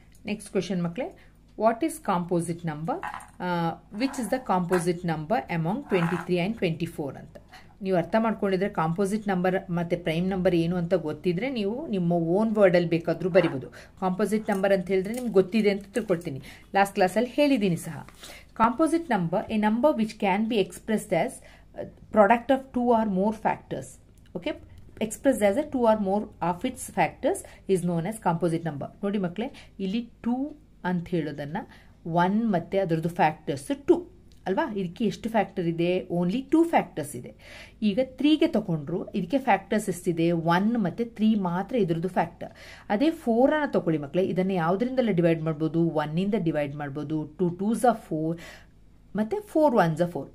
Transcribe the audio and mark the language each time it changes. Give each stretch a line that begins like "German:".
Kannada: Next question ಮಕ್ಕಳೇ,
English: what is composite number, which is the composite number among 23 and 24 ಅಂತ.
Kannada: ನೀವು ಅರ್ಥ ಮಾಡ್ಕೊಂಡಿದ್ರೆ ಕಾಂಪೋಸಿಟ್ ನಂಬರ್ ಮತ್ತು ಪ್ರೈಮ್ ನಂಬರ್ ಏನು ಅಂತ ಗೊತ್ತಿದ್ರೆ ನೀವು ನಿಮ್ಮ ಓನ್ ವರ್ಡಲ್ಲಿ ಬೇಕಾದರೂ ಬರಿಬೋದು. ಕಾಂಪೋಸಿಟ್ ನಂಬರ್ ಅಂತ ಹೇಳಿದ್ರೆ ನಿಮ್ಗೆ ಗೊತ್ತಿದೆ ಅಂತ ತಿಳ್ಕೊಳ್ತೀನಿ, ಲಾಸ್ಟ್ ಕ್ಲಾಸಲ್ಲಿ ಹೇಳಿದ್ದೀನಿ ಸಹ.
English: Composite number a number which can be expressed as product of 2 or more factors. Okay, expressed as a 2 or more of its factors is known as composite number.
Kannada: ನೋಡಿ ಮಕ್ಕಳೇ, ಇಲ್ಲಿ 2 ಅಂತ ಹೇಳೋದನ್ನ 1 ಮತ್ತೆ ಅದರದ್ದು ಫ್ಯಾಕ್ಟರ್ಸ್ 2 ಅಲ್ವಾ. ಇದಕ್ಕೆ ಎಷ್ಟು ಫ್ಯಾಕ್ಟರ್ ಇದೆ? ಓನ್ಲಿ 2 ಫ್ಯಾಕ್ಟರ್ಸ್ ಇದೆ. ಈಗ 3ಗೆ ತಗೊಂಡ್ರು, ಇದಕ್ಕೆ ಫ್ಯಾಕ್ಟರ್ಸ್ ಎಷ್ಟಿದೆ? 1 ಮತ್ತು 3 ಮಾತ್ರ ಇದ್ರದ್ದು ಫ್ಯಾಕ್ಟರ್. ಅದೇ 4ಅನ್ನು ತಗೊಳ್ಳಿ ಮಕ್ಕಳೇ, ಇದನ್ನು ಯಾವುದರಿಂದಲ್ಲ ಡಿವೈಡ್ ಮಾಡ್ಬೋದು? 1ಇಂದ ಡಿವೈಡ್ ಮಾಡ್ಬೋದು.
English: 2 2s are 4
Kannada: ಮತ್ತು
English: 4 1s are 4.